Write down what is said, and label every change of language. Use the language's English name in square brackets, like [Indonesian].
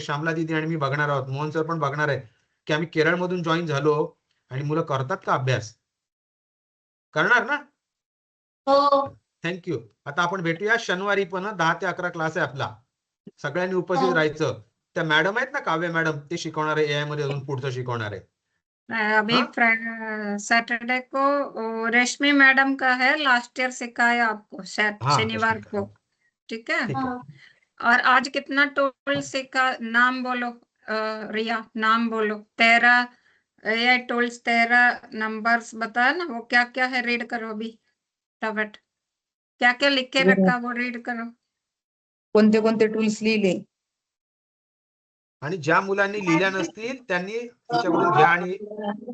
[Marathi] श्यामला दीदी आणि मी बघणार आहोत, मोहन सर पण बघणार आहे की आम्ही केरळमधून जॉईन झालो आणि मुलं करतात का अभ्यास? करणार ना? हो. थँक्यू. आता आपण भेटूया शनिवारी, पण 10 ते 11 क्लास आहे आपला. सगळ्यांनी उपस्थित राहायचं. त्या मॅडम आहेत ना, काव्य मॅडम, ते शिकवणार आहे AI मध्ये, अजून पुढचं शिकवणार आहे. [Hindi] अभी सैटरडे को रेशमी मैडम का है, लास्ट ईयर सिखाया आपको हाँ, शनिवार रश्मि का, को, ठीक है। ठीक है. और आज कितना टोल सीखा? नाम बोलो रिया, नाम बोलो। 13 AI टूल्स, 13 नंबर्स बताया ना, वो क्या क्या है रीड करो अभी फटाफट। क्या क्या लिख के रखा वो रीड करो। [Marathi] कोणते कोणते टूल्स लिहिले? आणि ज्या मुलांनी लिहिल्या नसतील त्यांनी तिच्याकडून घ्या आणि हा.